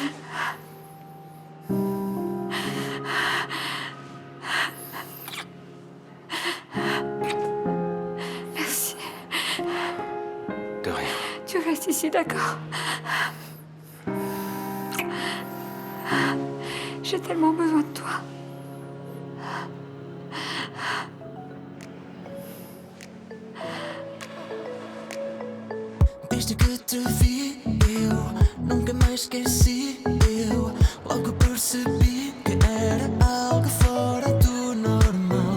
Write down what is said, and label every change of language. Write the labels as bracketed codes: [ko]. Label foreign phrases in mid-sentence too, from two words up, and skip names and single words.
[fr] Merci. De rien. Tu restes ici, d'accord? J'ai tellement besoin de toi. [pt] Desde que te vi, eu nunca mais esqueci. Eu logo percebi que era algo fora do normal.